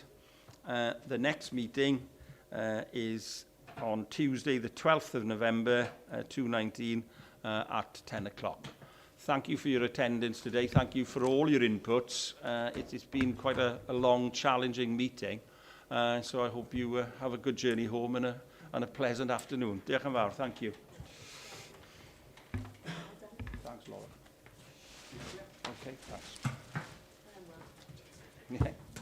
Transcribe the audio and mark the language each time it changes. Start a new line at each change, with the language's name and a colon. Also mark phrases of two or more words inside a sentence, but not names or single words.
English: The next meeting is on Tuesday, the 12th of November, 2019, at 10 o'clock. Thank you for your attendance today. Thank you for all your inputs. It's been quite a long, challenging meeting. So I hope you have a good journey home and a pleasant afternoon.
Welsh: Diolch yn fawr.
English: Thank you. Thanks, Laura. Okay, thanks. Yeah.